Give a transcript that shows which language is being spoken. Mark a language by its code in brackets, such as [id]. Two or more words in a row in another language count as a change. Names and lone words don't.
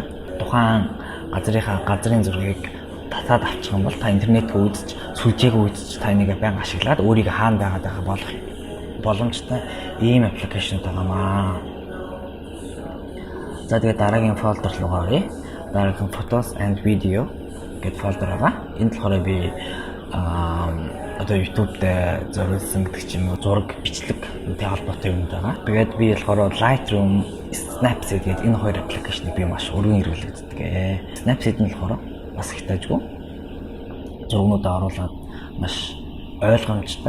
[mn] Тухайн газрын зургийг татаад авчих юм бол та интернет үзэж, сүлжээг үзэж та энийг байнга ашиглаад өөрийгөө хаана байгааг болох боломжтой ийм аппликейшнуд байгаамаа. За тэгээд дараагийн folder руугаа оръё. Дараагийн [en] photos and video [mn] гэдэг folder байгаа. Энд болохоор би одоо YouTube дээр зориулсан гэдэг ч юм уу зураг бичлэг үүнтэй холбоотой юм байгаа. Тэгээд би болохоор Lightroom, Snapseed гэдэг энэ хоёр аппликейшнийг би маш өргөн хэрэглэдэг. Snapseed нь болохоор бас их тажгүй зургуудаа оруулаад маш ойлгомжтой.